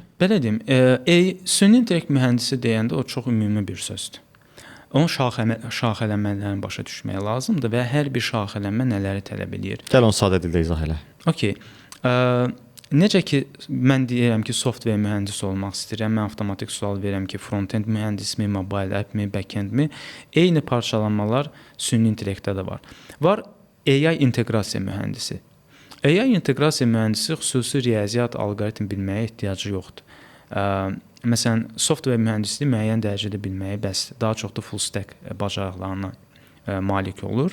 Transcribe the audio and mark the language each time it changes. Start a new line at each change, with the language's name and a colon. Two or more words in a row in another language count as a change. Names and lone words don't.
Azerbaijani: Belə deyim, süni intellekt mühəndisi deyəndə o çox ümumi bir sözdür. Onun şaxələmələrini başa düşmək lazımdır və hər bir şaxələmə nələri tələb edir? Gəl onu sadə dildə izah elə. Okay. Necə ki, mən deyirəm ki, software mühəndisi olmaq istəyirəm, mən avtomatik sual verirəm ki, front-end mühəndismi,
English: mobile app-
Azerbaijani: mi, back-end-mi? Eyni parçalanmalar süni intellektdə də var. Var AI inteqrasiya mühəndisi. AI inteqrasiya mühəndisi xüsusi riyaziyyat, alqoritm bilməyə ehtiyacı yoxdur. Məsələn, software mühəndisliyi müəyyən dərəcədə bilməyə bəsdir. Daha çox da
English: full stack
Azerbaijani: bacarıqlarına malik olur.